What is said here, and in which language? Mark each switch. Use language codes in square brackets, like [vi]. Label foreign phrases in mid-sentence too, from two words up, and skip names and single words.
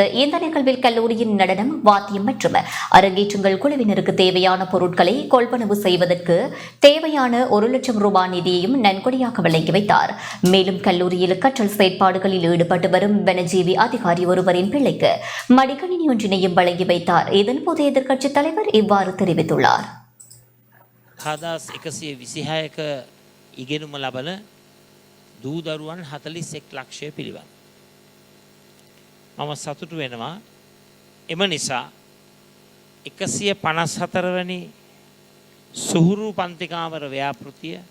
[ta] இந்த நிகழ்வில் கல்லூரியின் நடனம், வாத்தியம் மற்றும் அரங்கேற்றங்கள் குழுவினருக்கு தேவையான பொருட்களை கொள்வனவு செய்வதற்கு தேவையான 1 லட்சம் ரூபாய் நிதியையும் நன்கொடையாக வழங்கி வைத்தார். மேலும் கல்லூரியில் கற்றல் செயற்பாடுகளில் ஈடுபட்டு வரும் வனஜீவி அதிகாரி ஒருவரின் பிள்ளைக்கு மடிக்கணினி ஒன்றினையும் வழங்கி வைத்தார். இதன்போது எதிர்க்கட்சித் தலைவர் இவ்வாறு தெரிவித்துள்ளார். [si] දූදරුවන් 41 ලක්ෂය පිළිබඳ. මම සතුටු වෙනවා. එම නිසා 154 වැනි සුහුරු පන්තිකාමර ව්‍යාපෘතිය